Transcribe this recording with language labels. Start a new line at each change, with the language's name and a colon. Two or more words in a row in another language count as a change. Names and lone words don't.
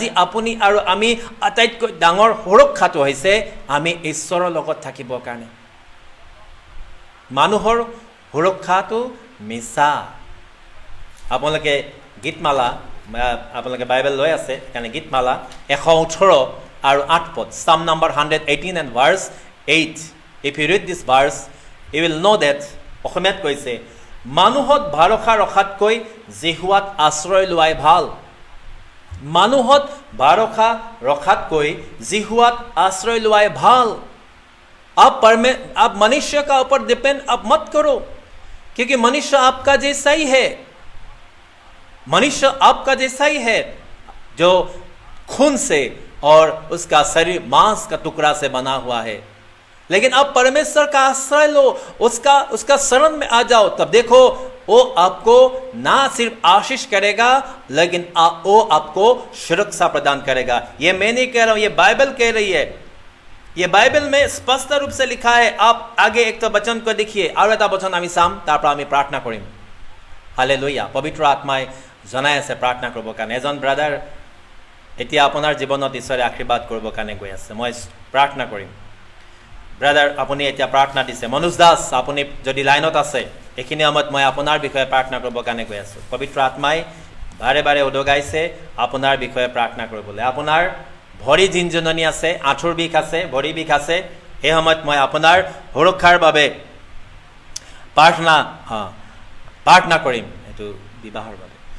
Assamese: আপুনি আৰু আমি আটাইতকৈ ডাঙৰ সুৰক্ষাটো হৈছে আমি ঈশ্বৰৰ লগত থাকিবৰ কাৰণে মানুহৰ সুৰক্ষাটো মিছা আপোনালোকে গীতমালা আপোনালোকে বাইবেল লৈ আছে কাৰণে গীতমালা 118 আৰু 8 পদ
English: Psalm number 118 and verse 8 if you read this verse you will know that
Assamese: অসমীয়াত কৈছে মানুহত ভৰসা ৰখাতকৈ জিহুৱাত আশ্ৰয় লোৱাই ভাল মানুহত ভৰসা ৰখাতকৈ জিহুৱাত আশ্ৰয় লোৱাই ভাল
Hindi: आप मनुष्य का ऊपर डिपेंड आप मत करो क्योंकि मनुष्य आपका जैसा ही है मनुष्य आपका जैसा ही है जो खून से और उसका शरीर मांस का टुकड़ा से बना हुआ है लेकिन अब परमेश्वर का आश्रय लो उसका शरण में आ जाओ तब देखो वो आपको ना सिर्फ आशीष करेगा लेकिन वो आपको सुरक्षा प्रदान करेगा ये मैं नहीं कह रहा हूं ये बाइबल कह रही है ये बाइबल में स्पष्ट रूप से लिखा है आप आगे एक तो वचन को देखिए और
Assamese: এটা वचन আমি চাম তাৰ পৰা আমি প্ৰাৰ্থনা কৰিম হালেলুয়া পবিত্ৰ আত্মাই জনাই আছে প্ৰাৰ্থনা কৰিবৰ কাৰণে এজন ব্ৰাদাৰ এতিয়া আপোনাৰ জীৱনত ঈশ্বৰে আশীৰ্বাদ কৰিবৰ কাৰণে গৈ আছে মই প্ৰাৰ্থনা কৰিম ব্ৰাদাৰ আপুনি এতিয়া প্ৰাৰ্থনা দিছে মনোজ দাস আপুনি যদি লাইনত আছে এইখিনি সময়ত মই আপোনাৰ বিষয়ে প্ৰাৰ্থনা কৰিবৰ কাৰণে গৈ আছোঁ পবিত্ৰ আত্মাই বাৰে বাৰে উদগাইছে আপোনাৰ বিষয়ে প্ৰাৰ্থনা কৰিবলৈ আপোনাৰ ভৰি জিনজননি আছে আঁঠুৰ বিষ আছে ভৰি বিষ আছে এই সময়ত মই আপোনাৰ সুৰক্ষাৰ বাবে প্ৰাৰ্থনা কৰিম এইটো বিবাহৰ বাবে